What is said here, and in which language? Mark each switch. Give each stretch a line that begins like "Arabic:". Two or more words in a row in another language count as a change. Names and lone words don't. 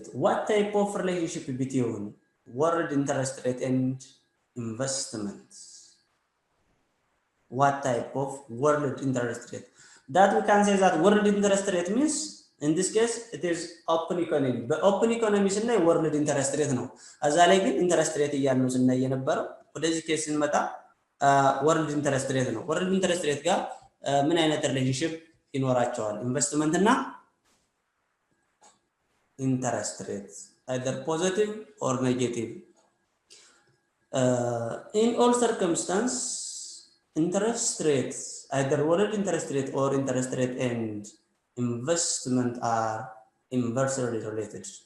English: What type of relationship between world interest rate and investments? what type of world interest rate. That we can say that world interest rate means, in this case, it is open economy. But open economy is not world interest rate no. As I like interest rate
Amharic: እያልነው ስናይ የነበረው ወደዚህ ኬስ ስንመጣ
English: world interest rate
Amharic: ነው።
English: world interest rate
Amharic: ጋር ምን አይነት ሪሌሽንሺፕ ይኖራቸዋል?
English: ኢንቨስትመንት እና interest rate, either positive or negative. In all circumstances, interest rates, either world interest rate or interest rate and investment are inversely related.